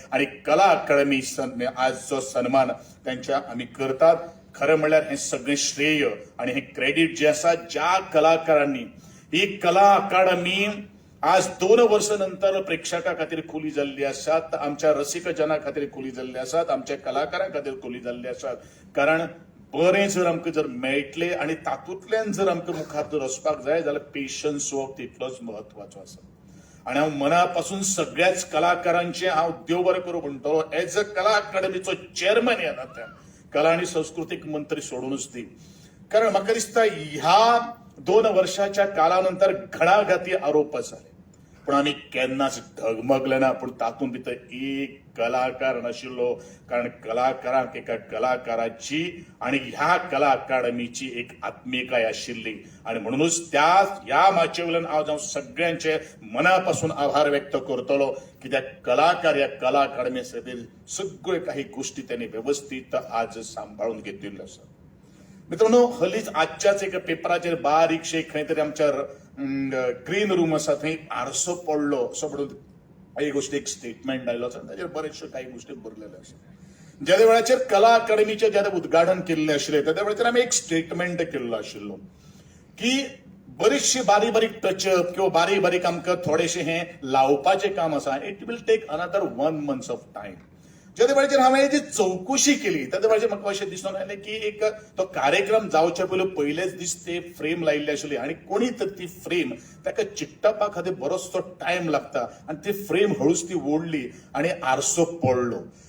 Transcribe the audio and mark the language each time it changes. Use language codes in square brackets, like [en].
[kok] आणि कला अकादमी आज जो सन्मान त्यांच्या आमी करतात, खरं म्हणल्यार हे सगळें श्रेय आणि हे क्रेडिट जे आसा ज्या कलाकारांनी ही कला अकादमी आज 2 वर्सां नंतर प्रेक्षकां खातीर खुली जाल्ली आसात, आमच्या रसिक जनां खातीर खुली जाल्ली आसात, आमच्या कलाकारां खातीर खुली जाल्ली आसात. कारण बरें जर आमकां जर मेळटले आणि तातूंतल्यान जर आमकां मुखार जर वचपाक जाय जाल्यार पेशन्स हो तितलोच म्हत्वाचो आसा. आणि हांव मना पासून सगळ्याच कलाकारांचे हांव देव बरें करूं म्हणटलो. एज अ कला अकादमीचो चेअरमॅन ह्या नात्यान कला आणि सांस्कृतिक मंत्री सोडूनच दी. कारण म्हाका दिसता ह्या 2 वर्षाच्या काळानंतर घणाघाती आरोप जाले पण आमी केन्नाच डगमगले ना. पूण तातूंत भितर एक कलाकार नाशिल्लो. कारण कलाकारांक एका कलाकाराची आणि ह्या कला अकादमीची एक आत्मिकाय आशिल्ली. आणि म्हणूनच ह्या माचे वयल्यान हांव सगळ्यांचे मनापासून आभार व्यक्त करतलो कित्याक कलाकार ह्या कला अकादमी खातीर सगळ्यो काही गोष्टी त्यांनी व्यवस्थित आज सांभाळून घेतिल्ल्यो आसा. मित्रांनो, हल्लीच आजच्याच एका पेपराचेर बारीकशे खंय तरी आमच्या ग्रीन रूम आसा थंय आरसो पडलो असो म्हणून एक गोष्टी एक स्टेटमेंट आयलो आसा ताचेर बरेचश्यो काही गोष्टी बरलेल्यो आसा. ज्या वेळाचेर कला अकादमीचें जेन्ना उद्घाटन केल्लें आशिल्लें त्या वेळाचेर आमी एक स्टेटमेंट केल्लो आशिल्लो की बरीचशी बारीक बारीक टचअप किंवा बारीक बारीक आमकां थोडेशें हें लावपाचें काम आसा. [en] It will take another 1 month of time. [kok] ज्या वेळाचेर हांवें जी चवकशी केली त्या वेळाचेर म्हाका अशें दिसून आयलें की एक तो कार्यक्रम जावचे पयलेच दीस ते फ्रेम लायिल्ली आशिल्ली आनी कोणी तर ती फ्रेम ताका चिकटपा खातीर बरोचसो टायम लागता आनी ती फ्रेम हळूच ती ओडली आनी आरसो पडलो.